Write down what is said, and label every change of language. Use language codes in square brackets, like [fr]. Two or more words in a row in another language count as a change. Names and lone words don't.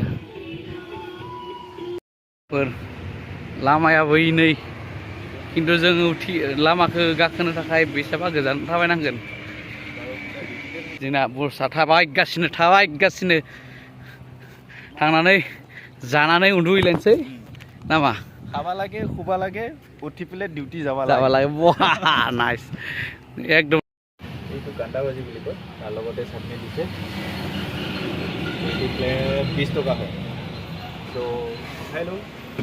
[brx] थादों लामायाबो नै खिन्थु जोङो लामाखौ गाखोनो थाखाय बेसेबा गोजान थाबायनांगोन जोंना बसा थाबायगासिनो थांनानै जानानै उन्दुहैलायनोसै नामा [as] खाबा লাগে শুবা লাগে উঠি পেলাই ডিউটি যাব লাগে বহা নাইস একদম এইটো গাণ্ডা ভাজি বুলি কয় তাৰ লগতে চাটনি দিছে এইটো প্লেট 20 টকা হয় তো খাই লওঁ